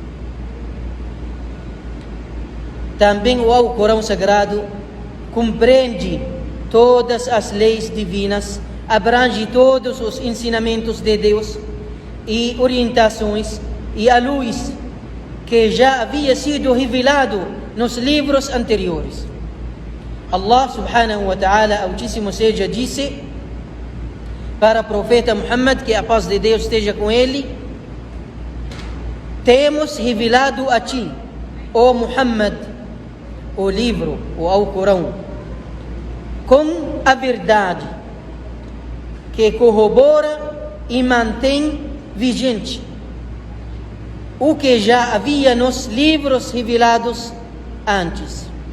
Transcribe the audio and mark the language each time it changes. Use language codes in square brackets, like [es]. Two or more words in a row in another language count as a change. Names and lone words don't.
[pt] Também o Alcorão Sagrado compreende todas as leis divinas, abrange todos os ensinamentos de Deus e orientações e a luz que já havia sido revelado nos livros anteriores. [ar] الله سبحانه وتعالى, [pt] Altíssimo seja, disse para o profeta Muhammad, que a paz de Deus esteja com ele: temos revelado a ti, ó Muhammad, o livro, o Alcorão, com a verdade que corrobora e mantém vigente o que já havia nos livros revelados antes.